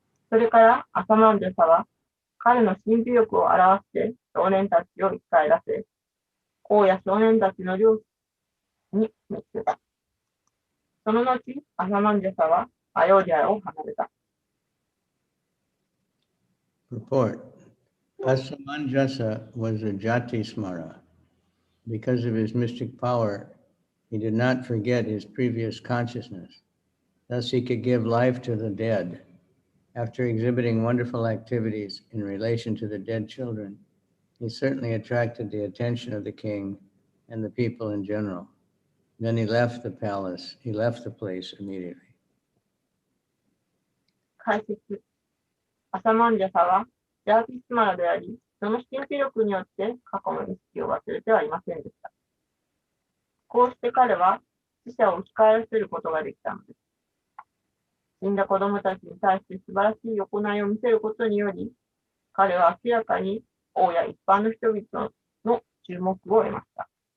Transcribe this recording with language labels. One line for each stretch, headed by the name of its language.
Japanese: それからアサマンジャサは彼の神秘力を表して少年たちを生き返らせ、王や少年たちの領地に見つけた。その後、アサマンジャサはアヨーディアを離れた。
English: Purport. Asamanjasa was a jati smara. Because of his mystic power, he did not forget his previous consciousness. Thus he could give life to the dead. After exhibiting wonderful activities in relation to the dead children, he certainly attracted the attention of the king and the people in general. Then he left the palace, he left the place immediately.
Japanese: 解説。アサマンジャサはジャーティスマラであり、その神秘力によって過去の意識を忘れてはいませんでした。こうして彼は死者を生き返らせることができたのです。死んだ子供たちに対して素晴らしい行いを見せることにより、彼は明らかに王や一般の人々の注目を得ました。